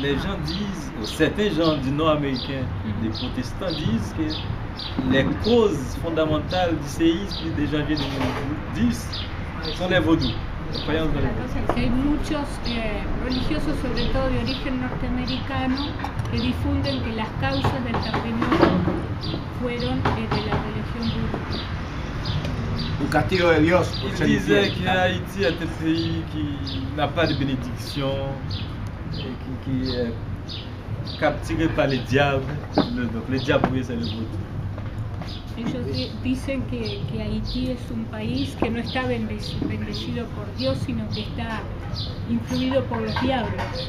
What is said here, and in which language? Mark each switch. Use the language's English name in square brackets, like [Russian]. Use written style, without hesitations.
[French] Les gens disent, ou certains gens du nord américain, les protestants disent que les causes fondamentales du séisme de janvier 2010 sont les vaudous. [Spanish] Hay muchos religiosos, sobre todo de origen norteamericano, que difunden que las causas del terremoto fueron de la religión vudú. Un castigo de Dios. [French] Ils disaient qu'Haïti est un pays qui n'a pas de bénédiction, qui est capturé par les diables. Donc les diables, oui, c'est le vaudou. [Spanish] Ellos dicen que Haití es un país que no está bendecido por Dios, sino que está influido por los diablos.